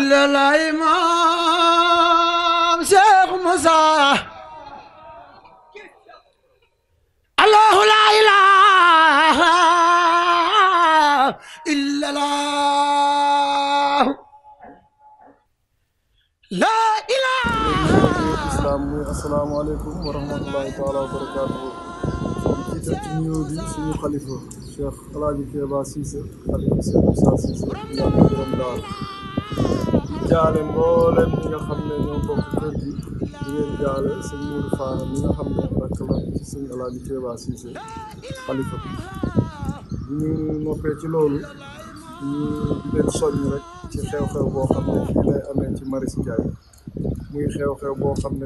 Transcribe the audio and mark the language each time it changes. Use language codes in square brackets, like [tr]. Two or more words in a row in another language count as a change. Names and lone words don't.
[ar] الله إمام شيخ موسى الله لا إله إلا الله لا إله. السلام عليكم ورحمة الله تعالى وبركاته. [wo] jiital ci nuyoo bi suñu xalifa Cheikh El Hadj Kéba Cissé xalifa Cheikh Moussa Cissé yàlla borom daal di jaale mboolem ñi nga xam ne ñoo bokk kër gi di leen jaale sëñ Mourou Fana mi nga xam ne rakk la ci sëñ El Hadj Kéba Cissé xalifa bi ñu noppee ci loolu ñu di leen soññ rek ci xew-xew boo xam ne fii lay amee ci Maris Ndiaye muy xew-xew boo xam ne